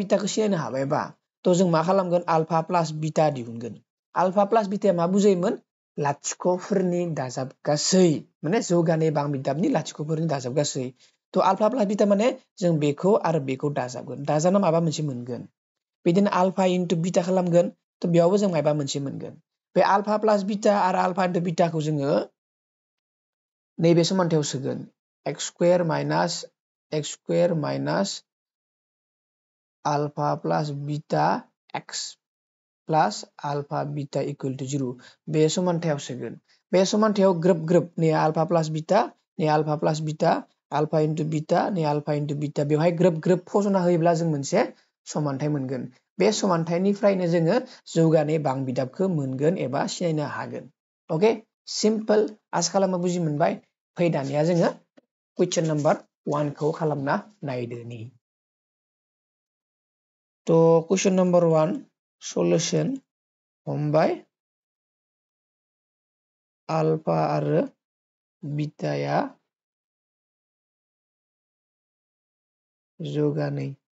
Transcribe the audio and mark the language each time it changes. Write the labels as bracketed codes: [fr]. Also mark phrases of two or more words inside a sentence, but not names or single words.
[brx] बीटाखौ सिनायनो हाबायबा थ' जों मा खालामगोन [en] alpha plus beta [brx] दिहुनगोन [en] alpha plus beta [brx] मा बुजायोमोन लाथिख'फोरनि दाजाबगासै माने जौगानै बां बिदाबनि लाथिख'फोरनि दाजाबगासै थ' [en] alpha plus beta [brx] माने जों बेखौ आरो बेखौ दाजाबगोन दाजाबना माबा मोनसे मोनगोन बिदिनो [en] alpha into beta [brx] खालामगोन थ' बेयावबो जों माबा मोनसे मोनगोन बे [en] alpha plus beta [brx] आरो [en] alpha into beta [brx] जोङो नैबे समानथायाव सोगोन [en] x square minus alpha plus beta x plus alpha beta equal to 0 [brx] बे समानथायाव सोगोन बे समानथायाव ग्रोब ग्रोब नै [en] alpha plus beta नै alpha plus beta alpha into beta नै alpha into beta [brx] बेवहाय ग्रोब ग्रोब फज'ना होयोब्ला जों मोनसे समानथाय मोनगोन बे समानथायनिफ्रायनो जोङो जौगानाय बां बिदाबखौ मोनगोन एबा सिनायनो हागोन [en] okay simple [brx] आसा खालामो बुजि मोनबाय फै दानिया जोङो [en] question number 1 [brx] खौ खालामना नायदोनि थ' [en] question number 1 [brx] सल्यूशन हमबाय आलफा आरो बीटाया जौगानै